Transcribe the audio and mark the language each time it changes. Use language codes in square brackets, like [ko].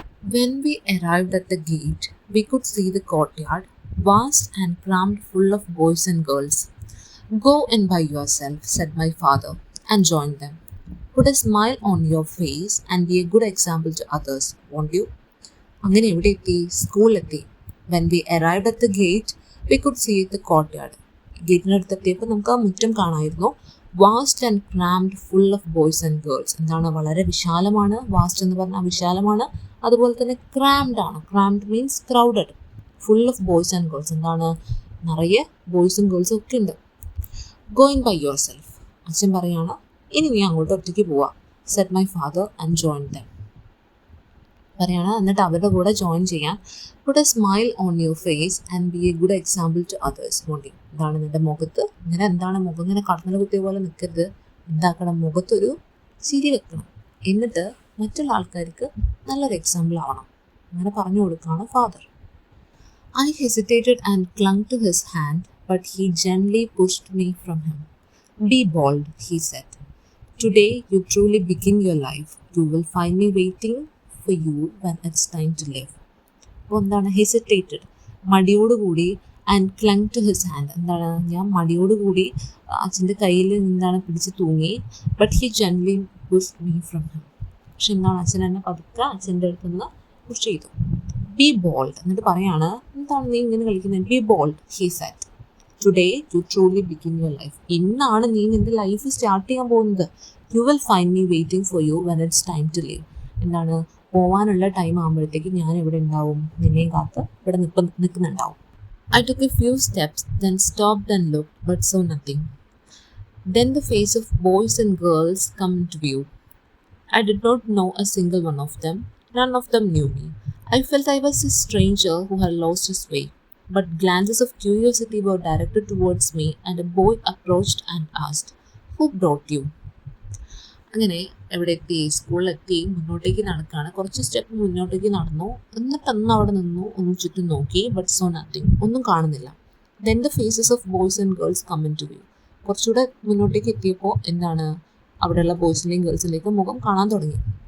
[en] When we arrived at the gate, we could see the courtyard, vast and crammed full of boys and girls. Go and buy yourself, said my father, and join them. Put a smile on your face and be a good example to others, won't you? [ml] അങ്ങനെ എവിടെ എത്തി? സ്കൂളിലെത്തി. [en] When we arrived at the gate, we could see the courtyard. [ml] ഗേറ്റിനടുത്തെത്തിയപ്പോൾ നമുക്ക് ആ മുറ്റം കാണാമായിരുന്നു. [en] Vast and crammed full of boys and girls. [ml] എന്താണ്, വളരെ വിശാലമാണ്. വാസ്റ്റ് എന്ന് പറഞ്ഞാൽ വിശാലമാണ്. അതുപോലെ തന്നെ ക്രാംഡ് ആണ്. [en] Crammed means crowded. Full of boys and girls. [ml] എന്താണ്, നിറയെ ബോയ്സും ഗേൾസും ഒക്കെ ഉണ്ട്. [en] Go and by yourself. [ml] അച്ഛൻ പറയാണ്, ഇനി നീ അങ്ങോട്ട് ഒറ്റയ്ക്ക് പോവാ. [en] Said my father and join them. [ml] പറയാണ്, എന്നിട്ട് അവരുടെ കൂടെ ജോയിൻ ചെയ്യാൻ. [en] Put a smile on your face and be a good example to others. [ml] മോണ്ടി, എന്താണ് നിന്റെ മുഖത്ത് എന്താണ് മുഖം ഇങ്ങനെ കടന്നൽ കുത്തിയ പോലെ നിൽക്കരുത്. എന്താക്കണം, മുഖത്തൊരു ചിരി വെക്കണം. എന്നിട്ട് മറ്റുള്ള ആൾക്കാർക്ക് നല്ലൊരു എക്സാമ്പിൾ ആവണം. അങ്ങനെ പറഞ്ഞു കൊടുക്കുകയാണ് father. [en] I hesitated and clung to his hand, but he gently pushed me from him. Be bold, he said. Today you truly begin your life. You will find me waiting for you when it's time to live. [ml] അപ്പോൾ എന്താണ്, [en] Hesitated, മടിയോടുകൂടി, and clung to his hand. [ml] എന്താണ്, ഞാൻ മടിയോടുകൂടി അച്ഛൻ്റെ കയ്യിൽ പിടിച്ച് തൂങ്ങി. [en] But he gently pushed me from him. [ml] പക്ഷെ എന്താണ്, അച്ഛൻ എന്നെ പതുക്കെ അച്ഛൻ്റെ അടുത്ത് നിന്ന് പുഷ് ചെയ്തു. ബി ബോൾഡ്, എന്നിട്ട് പറയാണ്, എന്താണ് നീ ഇങ്ങനെ കളിക്കുന്നത്? [en] Be bold, he said. Today you truly begin your life. [ml] ഇന്നാണ് നീ നിൻ്റെ ലൈഫ് സ്റ്റാർട്ട് ചെയ്യാൻ പോകുന്നത്. [en] You will find me waiting for you when it's time to live. [ml] എന്താണ്, പോവാനുള്ള ടൈം ആകുമ്പോഴത്തേക്ക് ഞാൻ ഇവിടെ ഉണ്ടാവും, നിന്നെയും കാത്ത് ഇവിടെ നിൽക്കുന്നുണ്ടാവും. [en] I took a few steps, then stopped and looked, but saw nothing. Then the face of boys and girls come into view. I did not know a single one of them. None of them knew me. I felt I was a stranger who had lost his way. But glances of curiosity were directed towards me, and a boy approached and asked, "Who brought you?" [ml] അങ്ങനെ എവിടെ എത്തി? സ്കൂളിലെത്തി. മുന്നോട്ടേക്ക് നടക്കുകയാണ്. കുറച്ച് step മുന്നോട്ടേക്ക് നടന്നു. എന്നിട്ടൊന്ന് അവിടെ നിന്നു, ഒന്ന് ചുറ്റും നോക്കി. [en] but saw nothing, [ml] ഒന്നും കാണുന്നില്ല. [en] Then the faces of boys and girls come into view. [ml] കുറച്ചുകൂടെ മുന്നോട്ടേക്ക് എത്തിയപ്പോൾ എന്താണ്, അവിടെയുള്ള ബോയ്സിൻ്റെയും ഗേൾസിൻ്റെയൊക്കെ മുഖം കാണാൻ തുടങ്ങി.